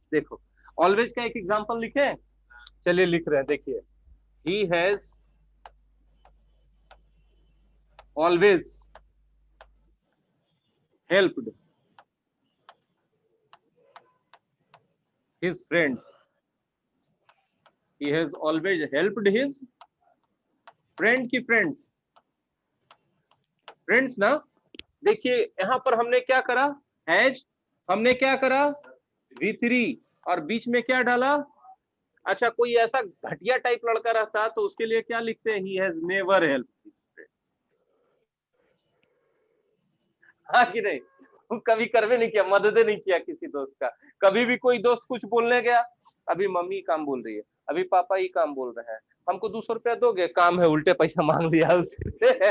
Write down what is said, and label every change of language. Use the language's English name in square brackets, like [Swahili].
[Hindi] देखो ऑलवेज का एक एग्जांपल लिखे, चलिए लिख रहे हैं, देखिए, [English] He has always helped his friends. He has always helped his friend की friends, friends ना। [Hindi] देखिए यहां पर हमने क्या करा, हैज, हमने क्या करा, V3, और बीच में क्या डाला? अच्छा, कोई ऐसा घटिया टाइप लड़का रहता तो उसके लिए क्या लिखते हैं? [English] He has never helped his friends। [Hindi] हाँ कि नहीं? कभी करवे नहीं किया, मदद नहीं किया किसी दोस्त का। कभी भी कोई दोस्त कुछ बोलने गया, अभी मम्मी काम बोल रही है, अभी पापा ही काम बोल रहे हैं, हमको 200 रुपया दोगे? काम है, उल्टे पैसा मांग लिया उससे।